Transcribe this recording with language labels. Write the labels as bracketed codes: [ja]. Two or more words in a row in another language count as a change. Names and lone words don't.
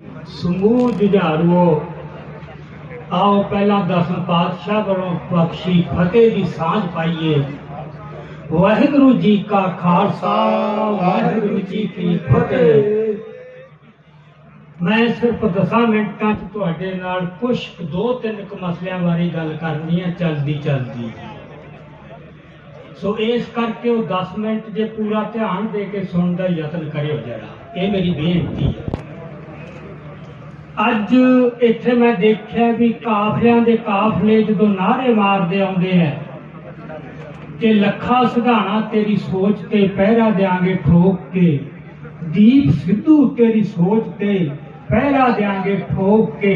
[pa] ਸਮੂਹ ਜੁਝਾਰੂਓ, ਆਓ ਪਹਿਲਾ 10 ਪਾਤਸ਼ਾਹ ਵਾਲੋਂ ਬਖ਼ਸ਼ੀ ਫ਼ਤਹਿ ਕੀ ਸਾਂਝ ਪਾਈਏ। ਵਾਹਿਗੁਰੂ ਜੀ ਕਾ ਖ਼ਾਲਸਾ, ਵਾਹਿਗੁਰੂ ਜੀ ਕੀ ਫ਼ਤਹਿ। ਮੈਂ ਸਿਰਫ਼ 10 ਮਿੰਟਾਂ ਚ ਤੁਹਾਡੇ ਨਾਲ ਕੁਝ 2-3 ਮਸਲਿਆਂ ਬਾਰੇ ਗੱਲ ਕਰਨੀ ਹੈ ਚੱਲਦੀ ਚੱਲਦੀ। ਸੋ ਇਸ ਕਰਕੇ ਉਹ 10 ਮਿੰਟ ਜੇ ਪੂਰਾ ਧਿਆਨ ਦੇ ਕੇ [hi] सुनने का यत्न [pa] ਕਰਿਓ ਜ਼ਰਾ, [hi] ये मेरी बेनती है। [pa] ਅੱਜ ਇੱਥੇ ਮੈਂ ਦੇਖਿਆ ਵੀ ਕਾਫ਼ਲਿਆਂ ਦੇ ਕਾਫ਼ਲੇ ਜੋ ਨਾਰੇ ਮਾਰਦੇ ਆਉਂਦੇ ਹਨ ਕਿ ਲੱਖਾ ਸਿਧਾਣਾ ਤੇਰੀ ਸੋਚ ਤੇ ਪਹਿਰਾ ਦਿਆਂਗੇ ਠੋਕ ਕੇ, ਦੀਪ ਸਿੱਧੂ ਤੇਰੀ ਸੋਚ ਤੇ ਪਹਿਰਾ ਦਿਆਂਗੇ ਠੋਕ ਕੇ।